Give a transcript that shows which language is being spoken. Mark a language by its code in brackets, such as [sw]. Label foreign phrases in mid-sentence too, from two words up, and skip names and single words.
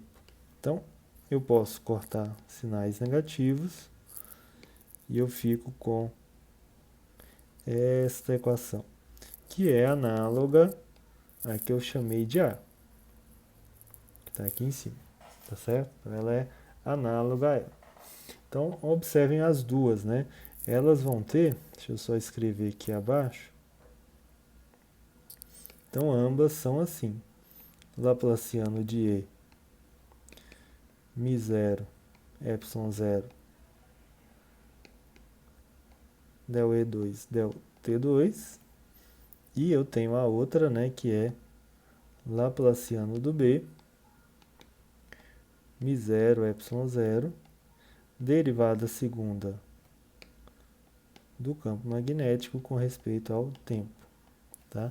[pt] Então, eu posso cortar sinais negativos e eu fico com esta equação, que é análoga à que eu chamei de A, que está aqui em cima, tá certo? Então, ela é análoga a ela. Então, observem as duas, né? Elas vão ter, deixa eu só escrever aqui abaixo. Então, ambas são assim. Laplaciano de E, μ0, ε0, del E2, del T2. E eu tenho a outra, né, que é Laplaciano do B, μ0, ε0, derivada segunda do campo magnético com respeito ao tempo. Tá?